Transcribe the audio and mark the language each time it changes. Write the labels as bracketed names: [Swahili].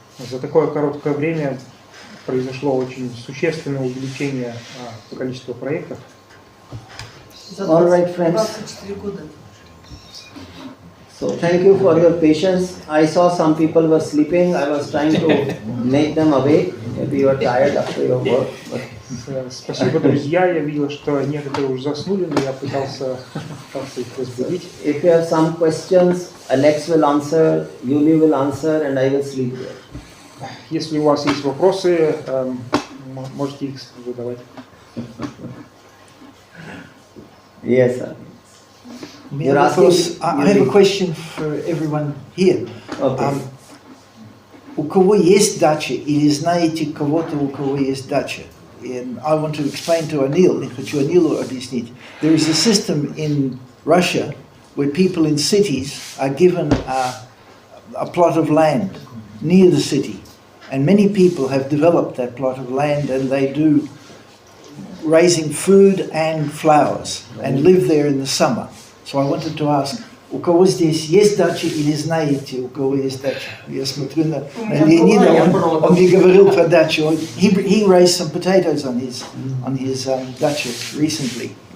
[Russian] За такое короткое время произошло очень существенное увеличение количества проектов. [English] All right, friends. So thank you for your patience. I saw some people were sleeping. I was trying to make them awake. Maybe you are tired after your work. [Russian] Спасибо, друзья. Я видел, что некоторые уже заснули, но я пытался их разбудить. [English] If you have some questions, Alex will answer, Yuli will answer, and I will sleep there. [Russian] Если у вас есть вопросы, можете их задавать. [English] Yes, sir. I have a question for everyone here. Okay. [Russian] У кого есть дача или знаете кого-то, у кого есть дача? [English] And I want to explain to Anil, [Russian] я хочу Анилу объяснить. [English] There is a system in Russia where people in cities are given a plot of land near the city. And many people have developed that plot of land and they do raising food and flowers and live there in the summer. So I wanted to ask, [Russian] у кого здесь есть дача или знаете, у кого есть дача? Я смотрю на Леонида, он мне говорил про дачу. [English] He raised some potatoes on his dacha recently.